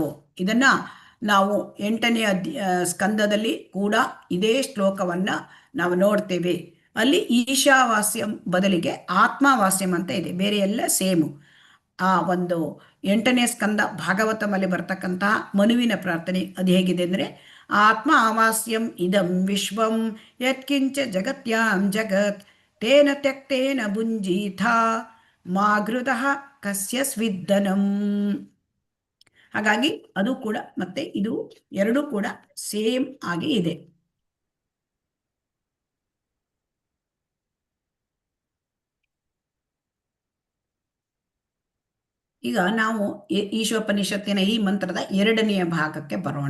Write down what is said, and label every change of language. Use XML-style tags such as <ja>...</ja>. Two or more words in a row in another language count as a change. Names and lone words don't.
<kn>ಇದನ್ನು ನಾವು 8ನೇ ಸ್ಕಂದದಲ್ಲಿ ಕೂಡ ಇದೇ ಶ್ಲೋಕವನ್ನು ನಾವು ನೋಡ್ತೇವೆ. ಅಲ್ಲಿ ಈಶಾವಾಸ್ಯಂ ಬದಲಿಗೆ ಆತ್ಮವಾಸ್ಯಂ ಅಂತ ಇದೆ, ಬೇರೆ ಎಲ್ಲ ಸೇಮು. ಆ ಒಂದು 8ನೇ ಸ್ಕಂದ ಭಾಗವತಮಲ್ಲಿ ಬರ್ತಕ್ಕಂತಹ ಮನುವಿನ ಪ್ರಾರ್ಥನೆ ಅದು ಹೇಗಿದೆ ಅಂದರೆ,</kn> <sa>ಆತ್ಮ ಆವಾಸ್ಯಂ ಇದಂ ವಿಶ್ವಂ ಯತ್ಕಿಂಚ ಜಗತ್ಯಾಂ ಜಗತ್ ತೇನ ತ್ಯಕ್ತೇನ ಭುಂಜೀಥ ಮಾಗೃತಃ ಕಸ್ಯ ಸ್ವಿದ್ದನಂ.</sa> <kn>ಹಾಗಾಗಿ ಅದು ಕೂಡ ಮತ್ತೆ ಇದು ಎರಡೂ ಕೂಡ ಸೇಮ್ ಆಗಿ ಇದೆ. ಈಗ ನಾವು ಈಶೋಪನಿಷತ್ತಿನ ಈ ಮಂತ್ರದ 2ನೆಯ ಭಾಗಕ್ಕೆ ಬರೋಣ.</kn>